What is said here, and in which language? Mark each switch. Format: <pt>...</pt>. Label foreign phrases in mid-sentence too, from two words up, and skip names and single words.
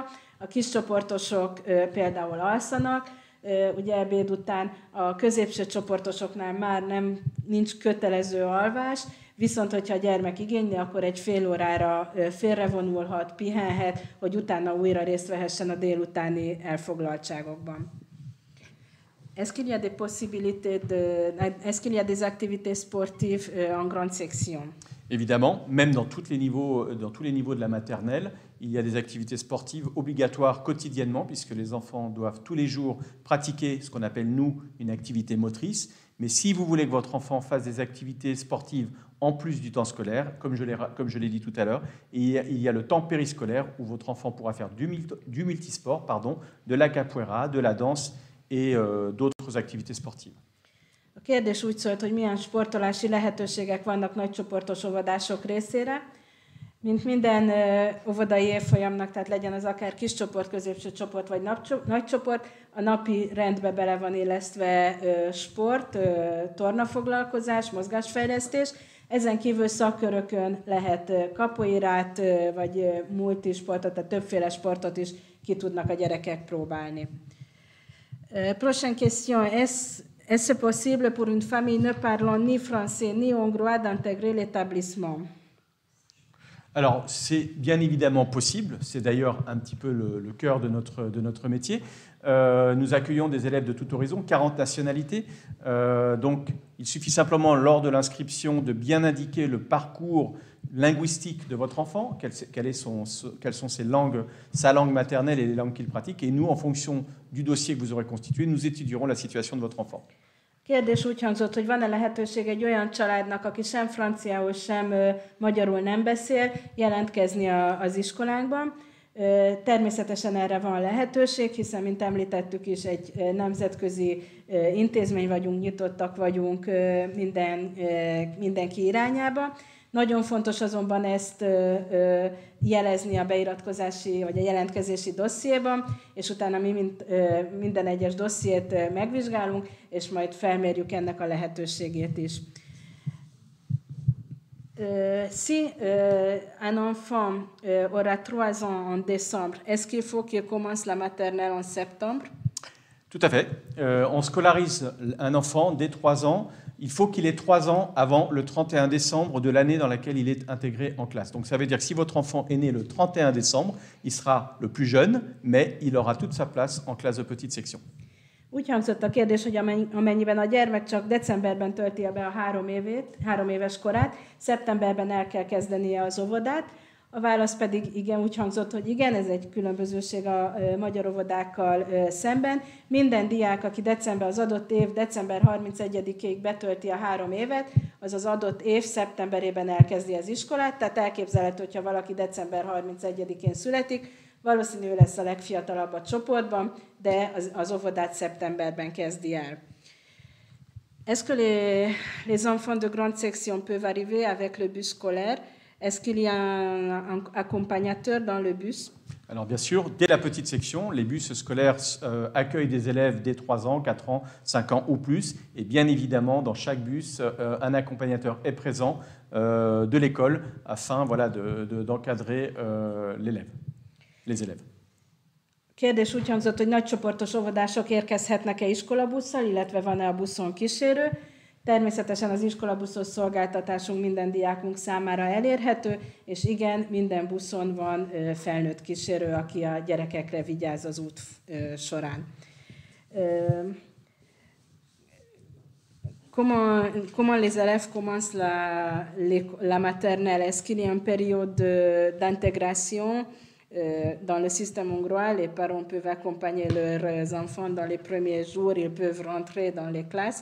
<hu>A kiscsoportosok például alszanak, ugye ebéd után, a középső csoportosoknál már nincs kötelező alvás, viszont hogyha a gyermek igényli, akkor egy fél órára félrevonulhat, pihenhet, hogy utána újra részt vehessen a délutáni elfoglaltságokban.</hu> <fr>Est-ce qu'il y a des possibilités est-ce qu'il y a des activités sportives en grande section? Évidemment, même dans tous les niveaux de la maternelle, il y a des activités sportives obligatoires quotidiennement, puisque les enfants doivent tous les jours pratiquer ce qu'on appelle, nous, une activité motrice. Mais si vous voulez que votre enfant fasse des activités sportives en plus du temps scolaire, comme je l'ai dit tout à l'heure, il y a le temps périscolaire où votre enfant pourra faire du multisport, de la capoeira, de la danse et d'autres activités sportives.</fr> <hu>A kérdés úgy szólt, hogy milyen sportolási lehetőségek vannak nagycsoportos óvodások részére. Mint minden óvodai évfolyamnak, tehát legyen az akár kis csoport, középső csoport vagy nagy csoport, a napi rendbe bele van illesztve sport, tornafoglalkozás, mozgásfejlesztés. Ezen kívül szakkörökön lehet capoeirát vagy multisportot, tehát többféle sportot is ki tudnak a gyerekek próbálni.</hu> <fr>Prochaine question. Est-ce possible pour une famille ne parlant ni français ni hongrois d'intégrer l'établissement? Alors, c'est bien évidemment possible. C'est d'ailleurs un petit peu le cœur de notre métier. Nous accueillons des élèves de tout horizon, 40 nationalités. Donc, il suffit simplement, lors de l'inscription, de bien indiquer le parcours linguistique de votre enfant, quelles sont sa langue maternelle et les langues qu'il pratique. Et nous, en fonction du dossier que vous aurez constitué, nous étudierons la situation de votre enfant.</fr> <hu>Kérdés úgy hangzott, hogy van-e lehetőség egy olyan családnak, aki sem franciául, sem magyarul nem beszél, jelentkezni az iskolánkban. Természetesen erre van lehetőség, hiszen, mint említettük is, egy nemzetközi intézmény vagyunk, nyitottak vagyunk mindenki irányába. Nagyon fontos azonban ezt jelezni a beiratkozási vagy a jelentkezési dossziéban, és utána mi minden egyes dossziét megvizsgálunk, és majd felmérjük ennek a lehetőségét is.</hu> <fr>Si un enfant aura 3 ans en décembre, est-ce qu'il faut qu'il commence la maternelle en septembre? Tout à fait. On scolarise un enfant dès 3 ans il faut qu'il ait 3 ans avant le 31 décembre de l'année dans laquelle il est intégré en classe. Donc ça veut dire que si votre enfant est né le 31 décembre, il sera le plus jeune, mais il aura toute sa place en classe de petite section.</fr> <hu>Úgy hangzott a kérdés, hogy amennyiben a gyermek csak decemberben tölti be a 3 éves korát, szeptemberben el kell kezdenie az óvodát. A válasz pedig igen, úgy hangzott, hogy igen, ez egy különbözőség a magyar óvodákkal szemben. Minden diák, aki az adott év december 31-ig betölti a 3 évet, az az adott év szeptemberében elkezdi az iskolát, tehát elképzelhető, hogyha valaki december 31-én születik, valószínű lesz a legfiatalabb a csoportban, de az óvodát szeptemberben kezdi el.</hu> <fr>Est-ce que les enfants de grande section peuvent arriver avec le bus scolaire? Est-ce qu'il y a un accompagnateur dans le bus? Alors bien sûr, dès la petite section, les bus scolaires accueillent des élèves dès 3 ans, 4 ans, 5 ans ou plus. Et bien évidemment, dans chaque bus, un accompagnateur est présent de l'école afin d'encadrer les élèves.</fr> <hu>Kérdés úgy hangzott, hogy nagycsoportos óvodások érkezhetnek-e iskolabusszal, illetve van-e a buszon kísérő. Természetesen az iskolabuszos szolgáltatásunk minden diákunk számára elérhető, és igen, minden buszon van felnőtt kísérő, aki a gyerekekre vigyáz az út során.</hu> <fr>Comment les élèves commencent la maternelle? Est-ce qu'il y a une période d'intégration dans le système hongrois? Les parents peuvent accompagner leurs enfants dans les premiers jours, ils peuvent rentrer dans les classes.</fr>